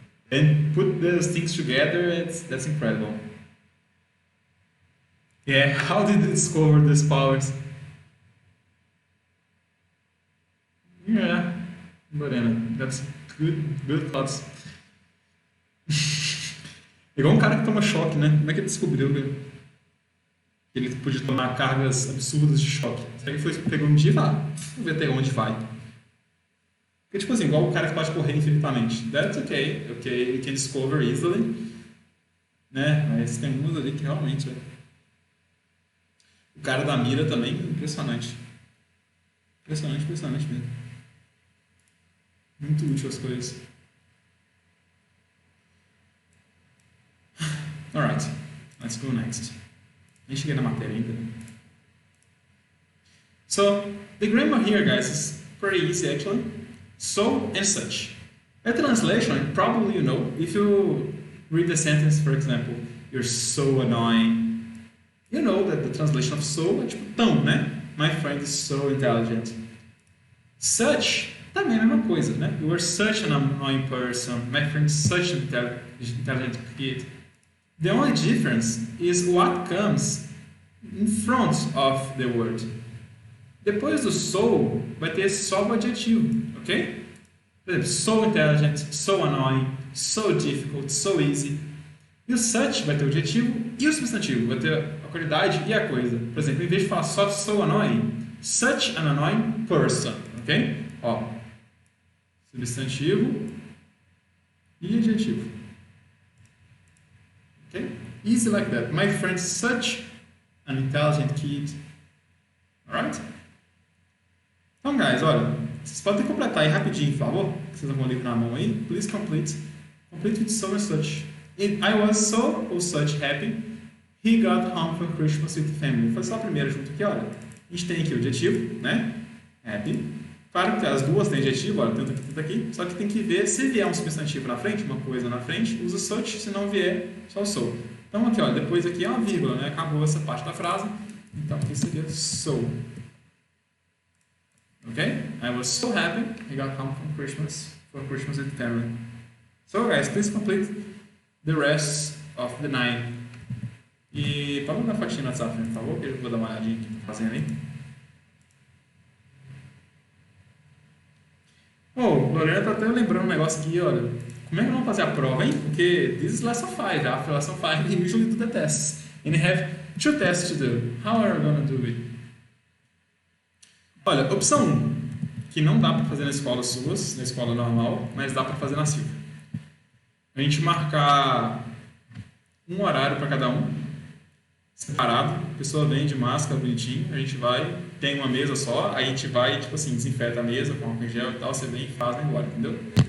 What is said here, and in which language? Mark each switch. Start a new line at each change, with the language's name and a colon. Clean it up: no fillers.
English: And put those things together, that's incredible. Yeah, how did he discover these powers? Yeah, but that's good thoughts.
Portuguese: Igual cara que toma choque, né? Como é que ele descobriu que ele podia tomar cargas absurdas de choque? Será que ele pegou um dia e vai? Vamos ver até onde vai. Porque, tipo assim, igual o cara que pode correr infinitamente.
English: That's okay, you can discover easily. Né?
Portuguese: Mas tem uns ali que realmente O cara da mira também, impressionante. Impressionante mesmo. Muito útil as coisas.
English: Alright, let's go next.
Portuguese: Nem cheguei na matéria ainda.
English: So, the grammar here, guys, is pretty easy actually. So and such. A translation, probably you know, if you read the sentence, for example, you're so annoying. You know that the translation of so
Portuguese: é tipo tão, né?
English: My friend is so intelligent.
Portuguese: Such também é a mesma coisa, né?
English: You are such an annoying person. My friend is such an intelligent kid. The only difference is what comes in front of the word.
Portuguese: Depois do so, vai ter só o adjetivo, ok? Por exemplo,
English: so intelligent, so annoying, so difficult, so easy.
Portuguese: E o such vai ter o adjetivo e o substantivo. Vai ter a qualidade e a coisa. Por exemplo, em vez de falar só
English: so annoying, such an annoying person,
Portuguese: ok? Ó, substantivo e adjetivo.
English: Ok? Easy like that. My friend's such an intelligent kid. Alright?
Portuguese: Então, guys, olha, vocês podem completar aí rapidinho, por favor? Vocês estão com o livro na mão aí.
English: Please complete. Complete with so and such. I was so or such happy. He got home for Christmas with the family.
Portuguese: Foi só a primeira junto aqui, olha. A gente tem aqui o adjetivo, né? Happy. Claro que as duas têm adjetivo, olha, tanto aqui, tanto aqui. Só que tem que ver, se vier um substantivo na frente, uma coisa na frente, usa such, se não vier, só o so. Então aqui, olha, depois aqui é uma vírgula, né? Acabou essa parte da frase. Então aqui seria so.
English: Okay? I was so happy he got home for Christmas with the family. So guys, please complete the rest of the 9.
Portuguese: E pode mandar fotinha no WhatsApp, por favor, que eu vou dar uma olhadinha aqui pra fazendo aí. Oh, Lorena tá até lembrando um negócio aqui, olha. Como é que vamos fazer a prova, hein?
English: Porque this is lesson 5, after lesson 5 we usually do the tests. And we have 2 tests to do. How are we gonna do it?
Portuguese: Olha, opção 1, que não dá para fazer na escola suas, na escola normal, mas dá para fazer na Silva. A gente marcar um horário para cada um, separado, a pessoa vem de máscara, bonitinho, a gente vai, tem uma mesa só, aí a gente vai, tipo assim, desinfeta a mesa com álcool em gel e tal, você vem e faz, vai embora, entendeu?